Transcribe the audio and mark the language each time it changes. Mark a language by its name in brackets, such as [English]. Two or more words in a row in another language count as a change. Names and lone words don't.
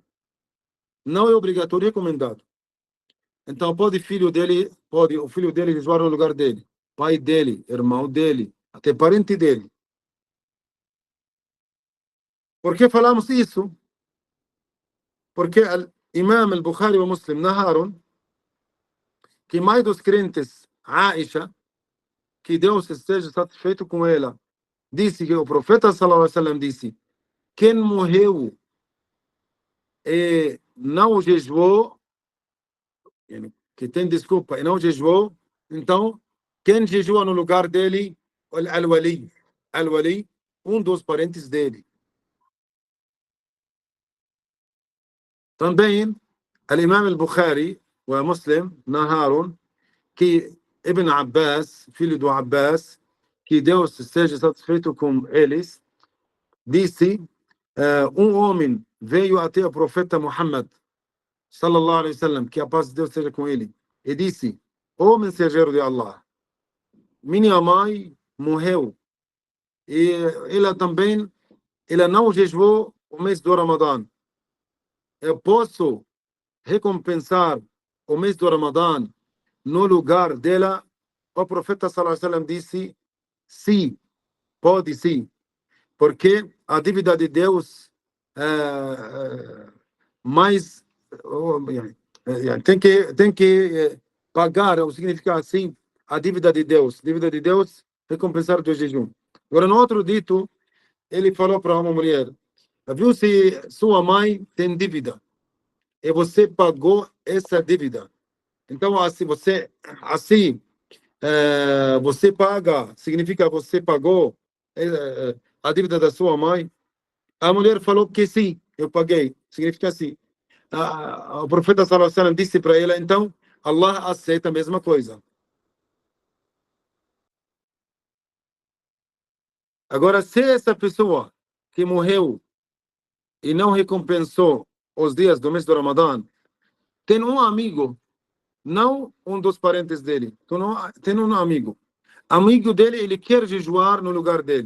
[Portuguese] Não é obrigatório, é recomendado. Então, o filho dele jejuar no lugar dele, pai dele, irmão dele, até parente dele. Por que falamos isso? Porque Imam al-Bukhari e o Muslim narraram que mãe dos crentes, Aisha, que Deus esteja satisfeito com ela, disse que o profeta [Arabic] صلى الله عليه وسلم [Portuguese] disse: quem morreu e não jejuou, que tem desculpa e não jejuou, então quem jejua no lugar dele, al-wali, dos parentes dele. Também, al-Imam al-Bukhari e Muslim narraram que Ibn Abbas, filho do Abbas, que Deus esteja satisfeito com eles, disse: homem veio até o profeta Muhammad [Arabic] sallallahu alaihi wasallam, [Portuguese] que a paz de Deus seja com ele, e disse: Ó mensageiro de Allah, minha mãe morreu e ela não jejuou o mês do Ramadã. Eu posso recompensar o mês do Ramadã no lugar dela? O profeta [Arabic] صلى الله عليه وسلم [Portuguese] disse: sim, pode sim, porque a dívida de Deus mais tem que pagar, ou significa assim, a dívida de Deus. Dívida de Deus, recompensar do jejum. Agora, no outro dito, ele falou para uma mulher: viu se sua mãe tem dívida e você pagou essa dívida. Então, assim, você paga, significa você pagou a dívida da sua mãe. A mulher falou que sim, eu paguei. Significa assim. O profeta [Arabic] صلى الله عليه وسلم [Portuguese] disse para ela: então, Allah aceita a mesma coisa. Agora, se essa pessoa que morreu e não recompensou os dias do mês do Ramadã, tem um amigo, não um dos parentes dele, tem um amigo dele, ele quer jejuar no lugar dele.